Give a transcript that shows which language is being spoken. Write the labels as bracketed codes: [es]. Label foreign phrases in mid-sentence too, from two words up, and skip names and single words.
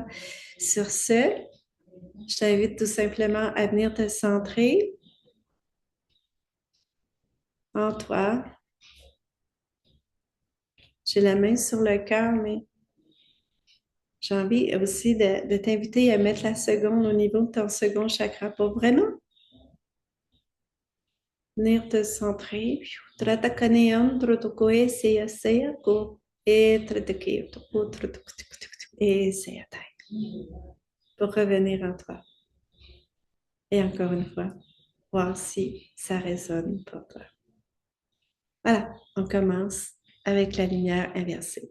[fr] Sur ce, je t'invite tout simplement à venir te centrer en toi. J'ai la main sur le cœur, mais j'ai envie aussi de t'inviter à mettre la seconde au niveau de ton second chakra pour vraiment venir te centrer. Tratacaneam, trotocoe, seya, seya, ko, et tratakeyo, toko, et seya, tai. Pour revenir en toi. Et encore une fois, voir si ça résonne pour toi. Voilà, on commence avec la lumière inversée.